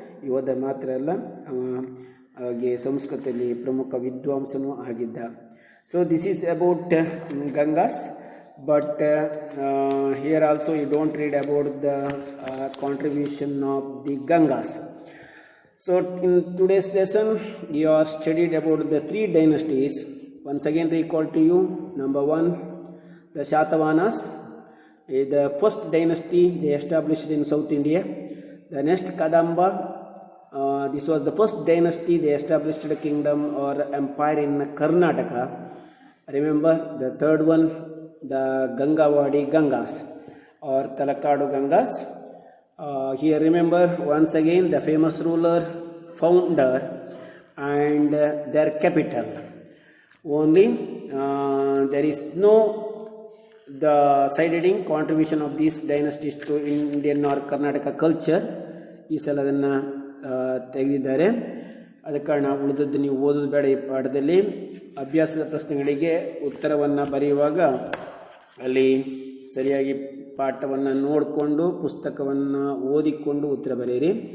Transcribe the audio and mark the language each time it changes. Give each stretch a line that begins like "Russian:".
Kannada: ಯೋಧ ಮಾತ್ರ ಅಲ್ಲ, ಹಾಗೆ ಸಂಸ್ಕೃತದಲ್ಲಿ ಪ್ರಮುಖ ವಿದ್ವಾಂಸನೂ ಆಗಿದ್ದ.
English: So this is about Gangas. But here also you don't read about the contribution of the Gangas. So in today's lesson you are studied about the 3 dynasties. Once again recall to you. Number 1, the Shatavahanas, the first dynasty they established in South India. The next Kadamba, this was the first dynasty they established a kingdom or empire in Karnataka. Remember the third one, the Gangawadi Gangas or Talakadu Gangas. Here remember once again the famous ruler, founder and their capital. Only there is no the side heading contribution of these dynasties to Indian or Karnataka culture.
Kannada: ಈ ಸಲ ಅದನ್ನು ತೆಗೆದಿದ್ದಾರೆ. ಅದ ಕಾರಣ ಉಳಿದದ್ದು ನೀವು ಓದೋದು ಬೇಡ. ಈ ಪಾಠದಲ್ಲಿ ಅಭ್ಯಾಸದ ಪ್ರಶ್ನೆಗಳಿಗೆ ಉತ್ತರವನ್ನು ಬರೆಯುವಾಗ ಅಲ್ಲಿ ಸರಿಯಾಗಿ ಪಾಠವನ್ನು ನೋಡಿಕೊಂಡು ಪುಸ್ತಕವನ್ನು ಓದಿಕೊಂಡು ಉತ್ತರ ಬರೆಯಿರಿ.